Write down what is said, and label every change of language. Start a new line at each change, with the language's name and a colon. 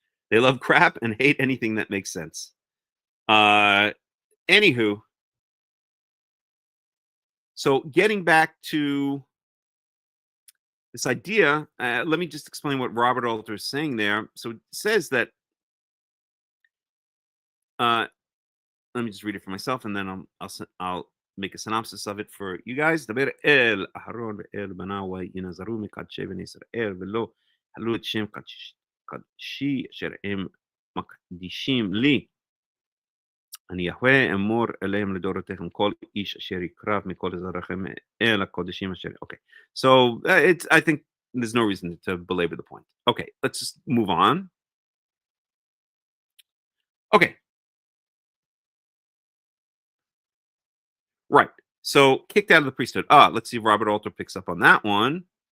English: They love crap and hate anything that makes sense. Anywho, so getting back to this idea, let me just explain what Robert Alter is saying there. So it says that, let me just read it for myself, and then I'll make a synopsis of it for you guys.
Hebrew: דבר אל אהרון ואל בניו ינזרו מקדשי בני ישראל ולא חללו את שם קדשי אשר הם מקדישים לי. אני יהוה אמור אליהם לדורותיכם כל איש אשר יקרב מכל זרעיכם אל הקודשים אשר.
English: Okay, so I think there's no reason to belabor the point. Okay, let's just move on. Okay. Right. So kicked out of the priesthood. Let's see if Robert Alter picks up on that one.